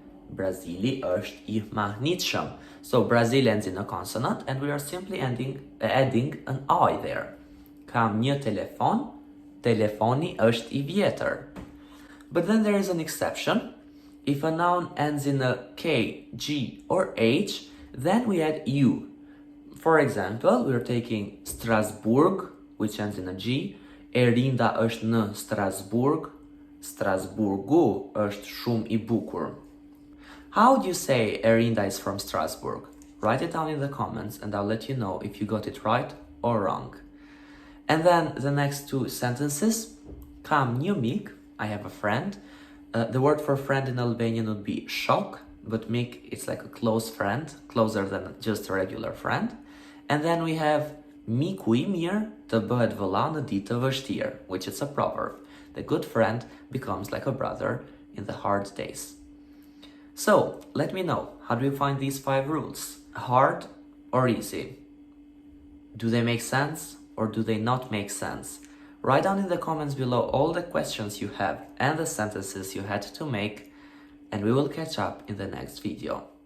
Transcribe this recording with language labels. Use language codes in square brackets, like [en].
[sq] Brazili është I mahnitshëm. [en] So, Brazil ends in a consonant and we are simply adding an I there. [sq] Kam një telefon, telefoni është I vjetër. [en] But then there is an exception. If a noun ends in a K, G, or H, then we add U. For example, we're taking Strasbourg, which ends in a G, [sq] Erinda është në Strasburg. Strasburgu është shumë I bukur. [en] How do you say Erinda is from Strasbourg? Write it down in the comments and I'll let you know if you got it right or wrong. And then the next two sentences. [sq] Kam një mik, [en] I have a friend. The word for friend in Albanian would be shok, but mik, it's like a close friend, closer than just a regular friend. And then we have [sq] miku I mirë të bëhet vëlla në ditë të vështirë, [en] which is a proverb. The good friend becomes like a brother in the hard days. So, let me know, how do you find these 5 rules? Hard or easy? Do they make sense or do they not make sense? Write down in the comments below all the questions you have and the sentences you had to make, and we will catch up in the next video.